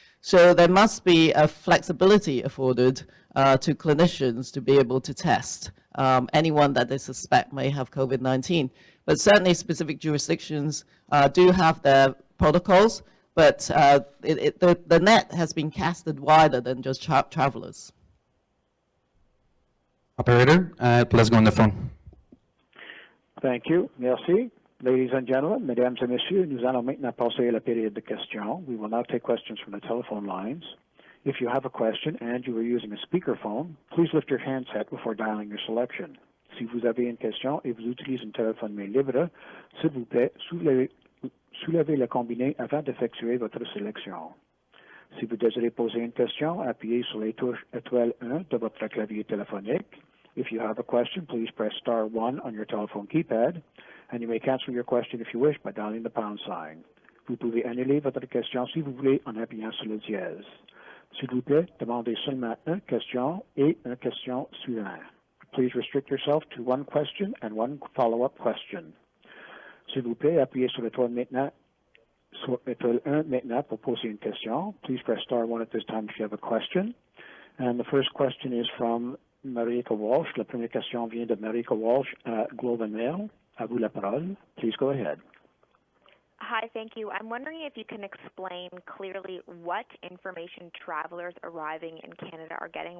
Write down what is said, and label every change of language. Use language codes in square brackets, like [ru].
[en] So there must be a flexibility afforded to clinicians to be able to test anyone that they suspect may have COVID-19. But certainly specific jurisdictions do have their protocols, but the net has been casted wider than just travelers. Operator, let's go on the phone. Thank you. Merci. Ladies and gentlemen, [fr] mesdames et messieurs, nous allons maintenant passer à la période de questions. [en] We will now take questions from the telephone lines. If you have a question and you are using a speakerphone, please lift your handset before dialing your selection. [fr] Si vous avez une question et vous utilisez un téléphone main libre, s'il vous plaît, soulevez le combiné avant d'effectuer votre sélection. Si vous désirez poser une question, appuyez sur les touches étoile 1 de votre clavier téléphonique. [en] If you have a question, please press *1 on your telephone keypad, and you may cancel your question if you wish by dialing the # sign. [fr] Vous pouvez annuler votre question si vous voulez en appuyant sur le dièse. S'il vous plaît, demandez seulement une question et une question suivante. [en] Please restrict yourself to one question and one follow-up question. [fr] S'il vous plaît, appuyez sur l'étoile maintenant, sur étoile 1 maintenant pour poser une question. [en] Please press star 1 at this time if you have a question. And the first question is from Marika Walsh. [fr] La première question vient de Marika Walsh at Globe and Mail. À vous la parole. [en] Please go ahead. Hi, thank you. I'm wondering if you can explain clearly what information travelers arriving in Canada are getting.